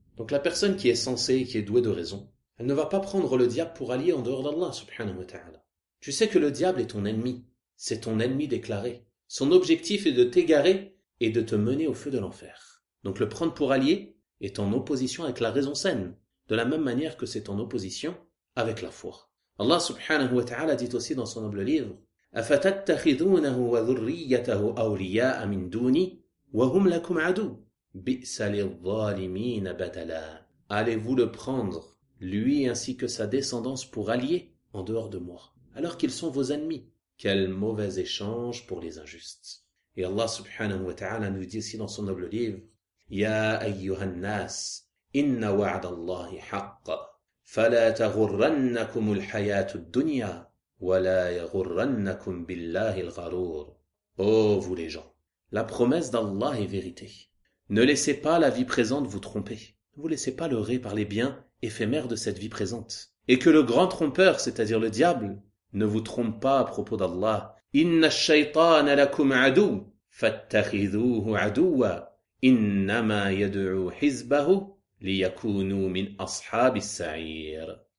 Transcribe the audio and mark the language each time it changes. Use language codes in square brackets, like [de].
[fr] Donc la personne qui est sensée et qui est douée de raison, elle ne va pas prendre le diable pour allier en dehors d'Allah, subhanahu wa ta'ala. Tu sais que le diable est ton ennemi. C'est ton ennemi déclaré. Son objectif est de t'égarer et de te mener au feu de l'enfer. Donc le prendre pour allié est en opposition avec la raison saine, de la même manière que c'est en opposition avec la foi. Allah subhanahu wa ta'ala dit aussi dans son noble livre, [ar] أَفَتَتَّخِذُونَهُ وَذُرِّيَّتَهُ أَوْلِيَاءَ مِنْ دُونِي وَهُمْ لَكُمْ عَدُوٌّ بِئْسَ لِلظَّالِمِينَ بَدَلًا. [fr] Allez-vous le prendre, lui ainsi que sa descendance, pour allier en dehors de moi, alors qu'ils sont vos ennemis? Quel mauvais échange pour les injustes. Et Allah subhanahu wa ta'ala nous dit ici dans son noble livre, [ar] يَا أَيُّهَا النَّاسِ إِنَّ وَعْدَ اللَّهِ حَقَّ فَلَا تَغُرَّنَّكُمُ الْحَيَاةُ الدُّنْيَا وَلَا يَغُرَّنَّكُمْ بِاللَّهِ الْغَرُورِ. [fr] Ô vous les gens, la promesse d'Allah est vérité. Ne laissez pas la vie présente vous tromper. Ne vous laissez pas leurrer par les biens éphémères de cette vie présente. Et que le grand trompeur, c'est-à-dire le diable, ne vous trompe pas à propos d'Allah. [ar] إِنَّ الشَّيْطَانَ لَكُمْ عَدُوٌ فَاتَّخِذُوهُ عَدُوًا إِنَّمَا يَدْعُو حِزْبَهُ لِيَكُونُوا مِنْ أَصْحَابِ السَّعِيرِ.